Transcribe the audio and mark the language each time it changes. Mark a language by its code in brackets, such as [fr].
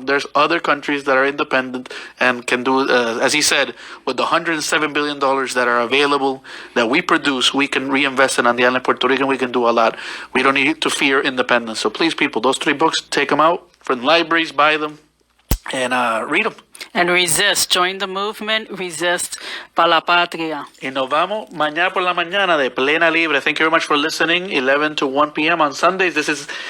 [en] There's other countries that are independent and can do, as he said, with the $107 billion that are available, that we produce, we can reinvest it on the island of Puerto Rico, and we can do a lot. We don't need to fear independence. So please, people, those 3 books, take them out from libraries, buy them, and read them. And resist. Join the movement. Resist. [es] Pa la patria. Y nos vamos mañana por la mañana de Plena Libre. [en] Thank you very much for listening. 11 to 1 p.m. on Sundays. This is